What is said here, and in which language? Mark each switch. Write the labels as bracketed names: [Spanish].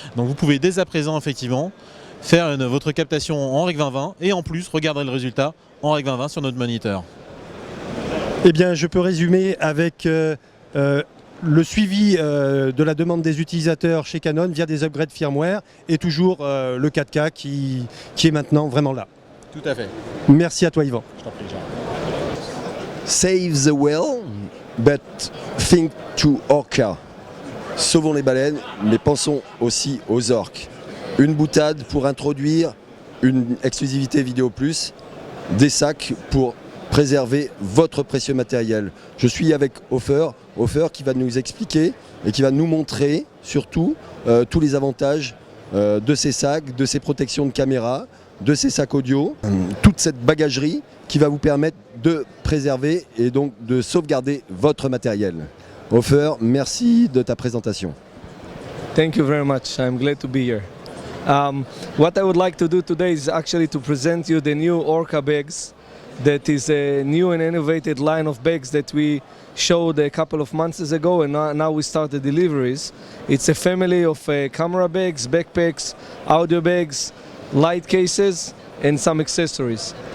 [French] Donc vous pouvez dès à présent effectivement faire votre captation en Rec 2020 et en plus regarder le résultat en Rec 2020 sur notre moniteur. Eh bien, je peux résumer avec le suivi de la demande des utilisateurs chez Canon via des upgrades firmware et toujours le 4K qui est maintenant vraiment là. Tout à fait. Merci à toi Yvan. Je t'en prie, Jean. [English] Save the whale, but think to orca. [French] Sauvons les baleines, mais pensons aussi aux orques. Une boutade pour introduire une exclusivité Vidéo Plus, des sacs pour préserver votre précieux matériel. Je suis avec Hofer qui va nous expliquer et qui va nous montrer surtout tous les avantages de ces sacs, de ces protections de caméra, de ces sacs audio, toute cette bagagerie qui va vous permettre de préserver et donc de sauvegarder votre matériel. Hofer, merci de ta présentation. [English] Thank you very much. I'm glad to be here. What I would like to do today is actually to present you the new Orca bags that is a new and innovative line of bags that we showed a couple of months ago, and now we start the deliveries. It's a family of camera bags, backpacks, audio bags, light cases, and some accessories.